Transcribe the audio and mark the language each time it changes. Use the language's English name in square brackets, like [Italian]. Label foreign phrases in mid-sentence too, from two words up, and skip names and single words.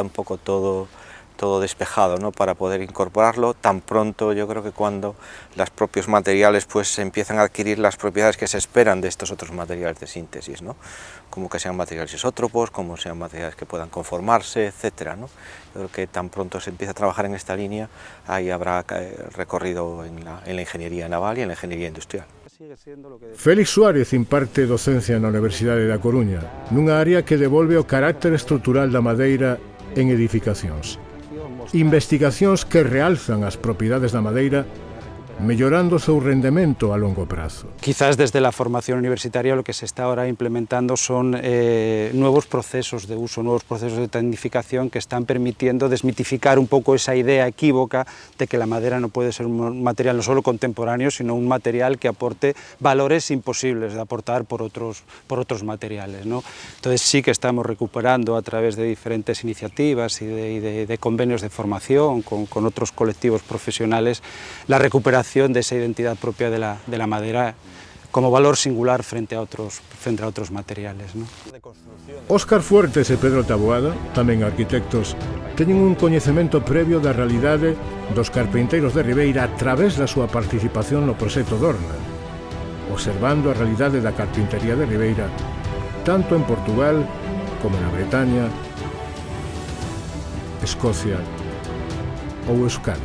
[Spanish] Está un poco todo todo despejado, ¿no? Para poder incorporarlo tan pronto, yo creo que cuando los propios materiales pues empiezan a adquirir las propiedades que se esperan de estos otros materiales de síntesis, ¿no? Como que sean materiales isótropos, como sean materiales que puedan conformarse, etcétera, ¿no? Yo creo que tan pronto se empieza a trabajar en esta línea, ahí habrá recorrido en la ingeniería naval y en la ingeniería industrial. [Galician] Félix Suárez imparte docencia na Universidade da Coruña, nunha área que devolve o carácter estrutural da madeira en edificacións. Investigacións que realzan as propiedades da madeira, mellorando o seu rendemento a longo prazo. [Spanish] Quizás desde la formación universitaria lo que se está ahora implementando son nuevos procesos de uso, nuevos procesos de tecnificación que están permitiendo desmitificar un poco esa idea equívoca de que la madera no puede ser un material no solo contemporáneo, sino un material que aporte valores imposibles de aportar por otros materiales, ¿no? Entonces sí que estamos recuperando a través de diferentes iniciativas y de convenios de formación con otros colectivos profesionales la recuperación de esa identidad propia de la madera como valor singular frente a otros materiales, ¿no? [Galician] Óscar Fuertes e Pedro Taboada, tamén arquitectos, teñen un coñecemento previo da realidade dos carpinteiros de Ribeira a través da súa participación no proxecto Dorna, observando a realidade da carpintería de Ribeira tanto en Portugal como na Bretaña, Escocia ou Euskadi.